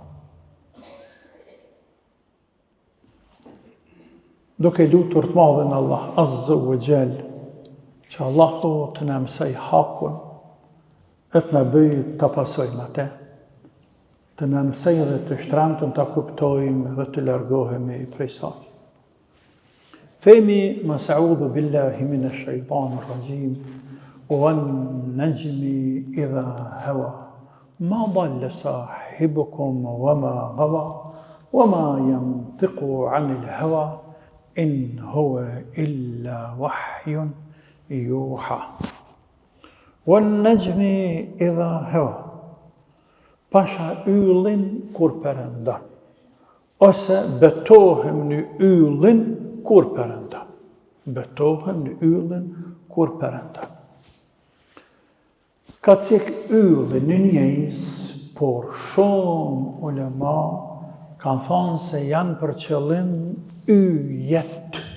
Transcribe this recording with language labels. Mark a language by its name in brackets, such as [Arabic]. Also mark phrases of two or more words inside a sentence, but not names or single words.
[Albanian] Duke lutur të madhen Allah [Arabic] عز وجل, [Albanian] që Allahu të në mësej hakun, e të në bëjë të pasojmë atë, të në mësej dhe të shtremtën të kuptojmë dhe të largohemi prej saj. Themi, mas [Arabic] أعوذ بالله من الشيطان الرجيم, وَالنَّجْمِ إِذَا هَوَى مَا ضَلَّ صَاحِبُكُمْ وَمَا غَوَى وَمَا يَنطِقُ عَنِ الْهَوَى إِنْ هُوَ إِلَّا وَحْيٌ يُوحَى وَالنَّجْمِ إِذَا هَوَى [Albanian] Pasha yllin kur përëndan, ose betohem në yllin kur përëndan. Betohem në yllin kur përëndan. Ka cik yllin në njëjës, por shumë ulema kanë thonë se janë për qëllim yjet.